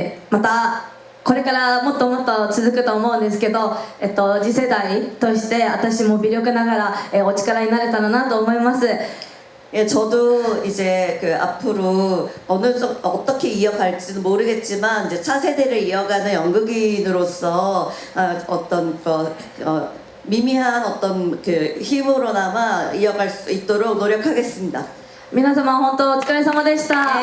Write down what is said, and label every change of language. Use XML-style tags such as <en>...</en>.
<ja>またこれからもっともっと続くと思うんですけど、次世代として私も微力ながら、お力になれたらなと思います。</ja> <ko>예, 저도 이제 앞으로 어떻게 이어갈지는 모르겠지만 이제 차세대를 이어가는 연극인으로서 어떤 미미한 어떤 힘으로나마 이어갈 수 있도록 노력하겠습니다.</ko> <ja>皆様本当お疲れ様でした。</ja>